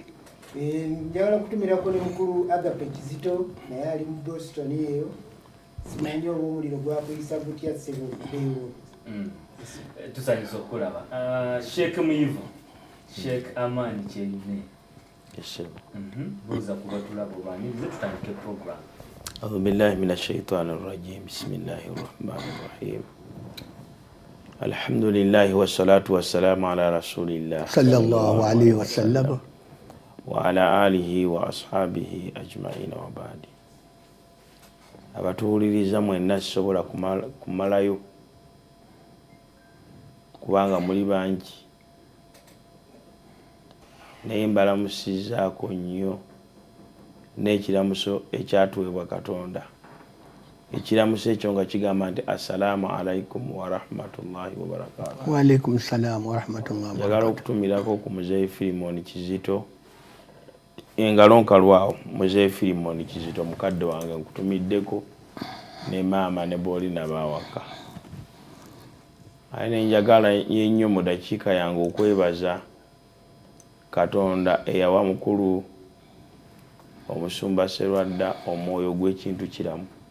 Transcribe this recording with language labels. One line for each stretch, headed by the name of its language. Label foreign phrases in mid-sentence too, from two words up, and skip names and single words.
Ganda: Njagala kutumirako ne mukulu Agape Kizito naye ali mu Boston eyo. Simanyi oba omuliro gwakuyisa gutya sebo okubeewo. Tusanyusa okulaba. Sheikh Muyivu, Sheikh Amani Kyeyune. Buuza kuba tulaba obaanirize tutandike program.
Arabic: أعوذ بالله من الشيطان الرجيم. بسم الله الرحمن الرحيم. الحمد لله والصلاة والسلام على رسول الله صلى الله عليه وسلم وعلى آله وأصحابه أجمعين وبعد.
Ganda: Abatuwuliriza mwenna sisobola kumalayo kubanga muli bangi naye mbalamusizzaako nnyo n'ekiramuso ekyatuweebwa Katonda. Ekiramuso ekyo nga kigamba nti
Arabic: السلام عليكم ورحمة الله وبركاته. وعليكم السلام ورحمة الله وبركاته.
Ganda: Njagala okutumirako ku Muzeeyi Filimoni Kizito engalo nkalwawo. Muzeeyi Filimoni Kizito mukadde wange nkutumiddeko ne maama ne booli nabawaka. Aye njagala yennyo mu dakiika yange okwebaza Katonda eyawa mukulu omusumba Sserwadda omwoyo gw'ekintu kiramu.